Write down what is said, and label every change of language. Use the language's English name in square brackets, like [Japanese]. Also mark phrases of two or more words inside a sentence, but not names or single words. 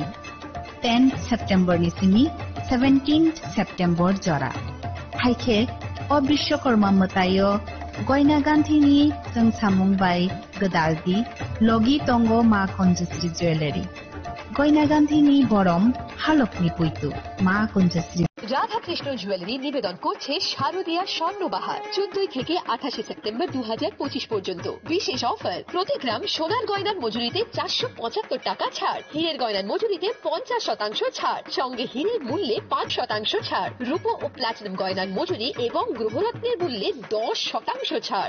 [Kok Borok] 10 September ni simi 17 September jora haike o Bishwakarma matayo goina ganthini jang samung bai gadaldi Logi tongo Ma Konjasri Jewelry. Goina Gandhini Borom Halokni Puitu Ma Konjasri. [Bangla] রাধা কৃষ্ণ জুয়েলারি নিবেদন করছে শারদীয়া স্বর্ণবাহার 14 থেকে 28 সেপ্টেম্বর 2025 পর্যন্ত বিশেষ অফার প্রতি গ্রাম সোনার গয়নার মজুরিতে 475 টাকা ছাড়, হীরের গয়নার মজুরিতে 50% ছাড়, সঙ্গে হীরের মূল্যে 5% ছাড়, রূপো ও প্লাটিনাম গয়নার মজুরি এবং গ্রহরত্নের মূল্যে 10% ছাড়।